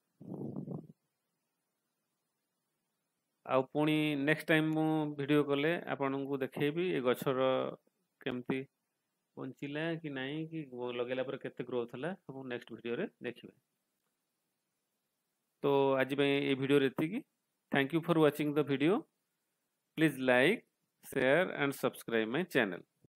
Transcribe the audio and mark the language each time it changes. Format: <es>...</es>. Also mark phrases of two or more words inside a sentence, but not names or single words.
<or>ଆଉ ପୁଣି</or> <en>next time</en> <or>ମୁଁ ଭିଡିଓ କଲେ ଆପଣଙ୍କୁ ଦେଖେଇବି ଏ ଗଛର କେମିତି ବଞ୍ଚିଲା କି ନାହିଁ, କି ଲଗେଇଲା ପରେ କେତେ ଗ୍ରୋଥ ହେଲା, ସବୁ ନେକ୍ସଟ ଭିଡିଓରେ ଦେଖିବେ। ତ ଆଜି ପାଇଁ এই ଭିଡିଓରେ ଏତିକି।</or> <en>Thank you for watching the video. Please like, share and subscribe my channel.</en>